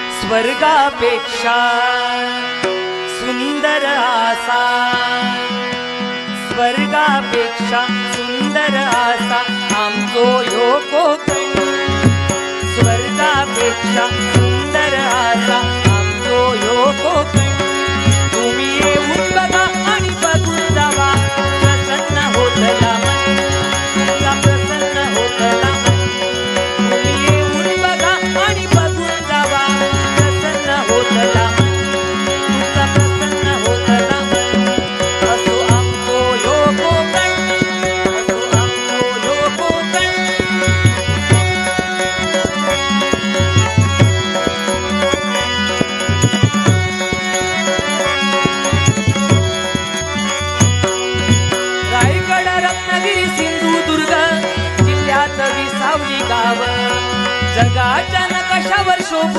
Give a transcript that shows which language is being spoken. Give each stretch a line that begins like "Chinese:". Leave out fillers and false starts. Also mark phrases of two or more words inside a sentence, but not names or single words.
Konkani: स्वर्गापेक्षा सुंदर आसा, स्वर्गापेक्षा सुंदर आसा आमचो ह्यो कोकण, स्वर्गापेक्षा सुंदर आसा आमचो ह्यो कोकण. तुम्ही येऊन बघा आणि बघून जावा, प्रसन्न होतला मन, तुमचा प्रसन्न होतला मन. तुम्ही येऊन बघा आणि बघून जावा, प्रसन्न होतला मन, तुमचा प्रसन्न होतला मन. असो आमचो ह्यो कोकण, असो आमचो ह्यो कोकण.
Marathi: रायगड, रत्नागिरी, सिंधुदुर्ग जिल्ह्यात विसावली गाव, जगाच्या नकाशावर शोभून